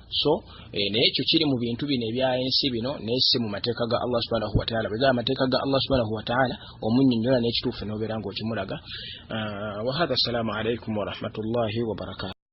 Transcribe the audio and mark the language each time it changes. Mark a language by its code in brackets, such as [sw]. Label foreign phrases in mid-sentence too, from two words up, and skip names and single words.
[lg] So naye ekyo kiri mu bintu bino ebya ensi bino naye si mu mateeka ga Allah [ar] سبحانه وتعالى. [lg] Bwe amateeka ga Allah [ar] سبحانه وتعالى [lg] omunnyonnyola n'ekituufu n'obeera ng'okimulaga. [ar] وهذا السلام عليكم ورحمة الله وبركاته.